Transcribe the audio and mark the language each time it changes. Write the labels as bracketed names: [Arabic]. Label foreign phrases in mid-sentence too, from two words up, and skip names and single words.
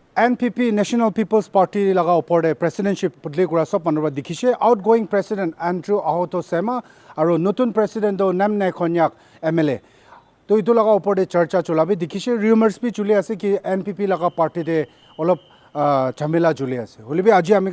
[Naga Pidgin] NPP National People's Party laga opor de presidency pudli kura sob manura dikhishe [English] outgoing president [Naga Pidgin] Andrew Ahoto Sangma aru notun president do Nyamyei Konyak MLA to itu laga opor de charcha chulabi dikhishe rumors bi chuli ase ki NPP laga party de olop chamela chuli ase holibi aji ami